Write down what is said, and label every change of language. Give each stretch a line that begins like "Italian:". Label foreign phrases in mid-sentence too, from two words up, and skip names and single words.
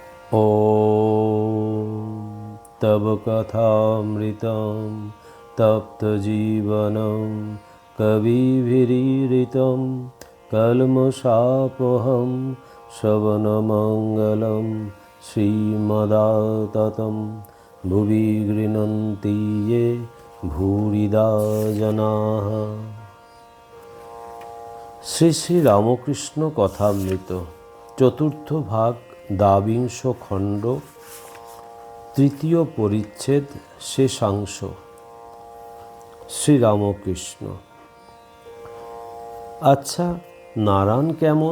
Sanskrit: ॐ तव कथामृतं तप्तजीवनं कविभिरीडितं कल्मषापहं श्रवणमङ्गलं श्रीमदाततं भुवि गृह्णन्ति ये भूरिदा जनाः।
Bangla: শ্রী শ্রী রামকৃষ্ণ কথামৃত চতুর্থ ভাগ দ্বাবিংশ খণ্ড তৃতীয় পরিচ্ছেদ শেষাংশ। শ্রীরামকৃষ্ণ: আচ্ছা, নারায়ণ কেমন?